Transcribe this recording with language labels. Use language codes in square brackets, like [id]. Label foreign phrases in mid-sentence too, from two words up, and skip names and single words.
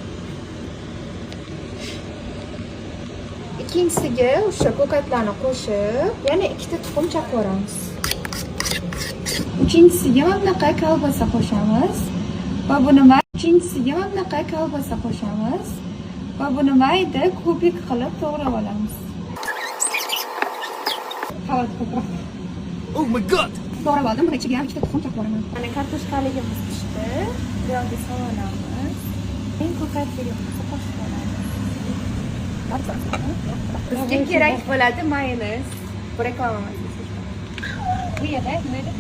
[uz] Ikkinchisiga o'sha ko'katlarni qo'shib, yana 2 ta tuxum chaqib olamiz. Uchinchisiga mana bunaqa kolbasa qo'shamiz. Va buni mayda kubik qilib to'g'rab olamiz. [en] Oh my god. [uz] To'g'rab oldim. Buni ichiga ham 2 ta tuxum chaqib olaman. Mana kartoshkaligimiz pishdi. Bu yerga solamiz. Eng ko'katligimizni qo'shib olamiz. Bizga kerak bo'ladi mayonez. Bu reklama emas. Bu yerda nima edi?